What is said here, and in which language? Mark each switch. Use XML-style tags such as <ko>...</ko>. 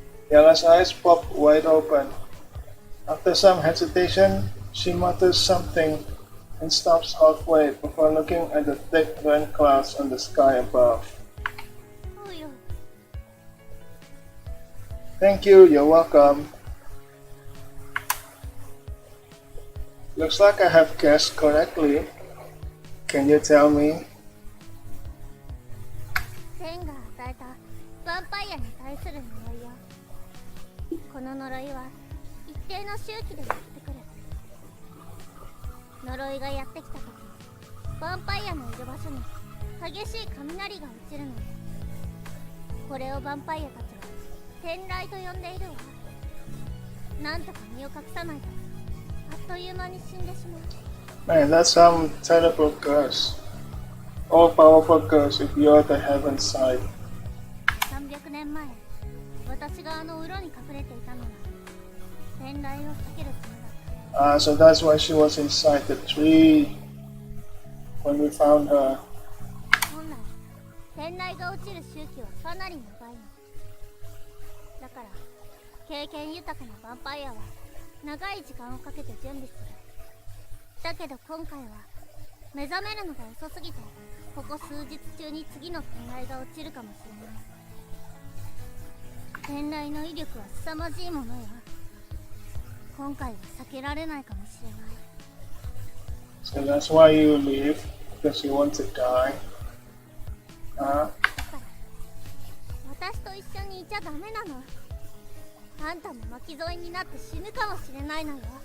<en>Yalla's eyes pop wide open. After some hesitation, she mutters something and stops halfway before looking at the thick rain clouds on the sky above. Thank you, you're welcome. Looks like I have guessed correctly. Can you tell me?</en> <ja>天が与えたヴァンパイアに対する呪いよ。この呪いは一定の周期でやってくる。呪いがやってきた時、ヴァンパイアのいる場所に激しい雷が落ちるの。これをヴァンパイアたちは天雷と呼んでいるわ。なんとか身を隠さないとあっという間に死んでしまう。</ja> <en>Man, that's some terrible curse. All-powerful curse if you're the heaven side.</en> <ja>300年前、私があの裏に隠れていたのは天雷を避けるためだった。</ja> <en>So that's why she was inside the tree when we found her.</en> <ja>本来、天雷が落ちる周期はかなり長いの。だから、経験豊かなヴァンパイアは長い時間をかけて準備する。だけど今回は目覚めるのが遅すぎて、ここ数日中に次の天雷が落ちるかもしれない。天雷の威力は凄まじいものよ。今回は避けられないかもしれない。</ja> <en>So that's why you leave, because you want to die.</en> <ja>だから私と一緒にいちゃダメなの。あんたも巻き添えになって死ぬかもしれないのよ。</ja>